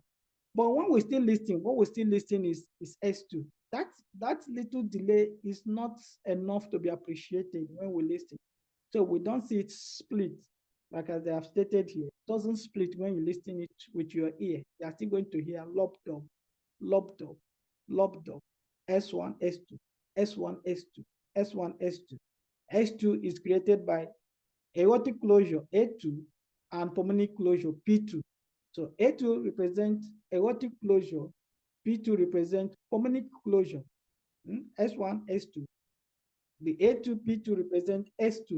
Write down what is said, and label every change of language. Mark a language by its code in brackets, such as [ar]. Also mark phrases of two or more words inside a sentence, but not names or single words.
[en] But when we still listen, what we still listen is S2. That little delay is not enough to be appreciated when we listen. So we don't see it split, like as they have stated here. It doesn't split when you listen it with your ear. You are still going to hear lob dub, lob dub, lob dub, S1, S2, S1, S2, S1, S2. S2 is created by aortic closure, A2, and pulmonic closure, P2. So A2 represents aortic closure, P2 represents pulmonic closure, S1, S2. The A2, P2 represent S2.